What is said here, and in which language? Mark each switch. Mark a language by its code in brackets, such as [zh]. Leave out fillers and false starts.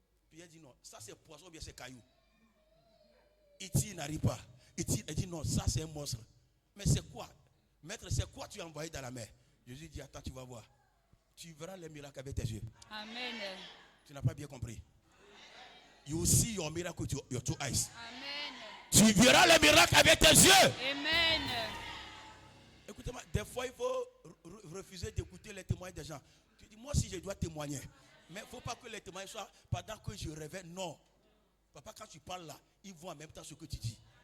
[fr] Puis il dit non, ça c'est poisson ou bien c'est caillou. Il n'arrive pas. Il dit non, ça c'est un monstre. Mais c'est quoi? Maître, c'est quoi tu as envoyé dans la mer? Jésus dit attends, tu vas voir. Tu verras les miracles avec tes yeux. Amen. Tu n'as pas bien compris. [en] You see your miracle with your two eyes. [fr] Amen. Tu verras les miracles avec tes yeux. Amen. Écoutez-moi, des fois il faut refuser d'écouter les témoignages des gens. Tu dis moi si je dois témoigner, mais il ne faut pas que les témoignages soient pendant que je rêvais. Non. Papa, quand tu parles là, ils voient en même temps ce que tu dis.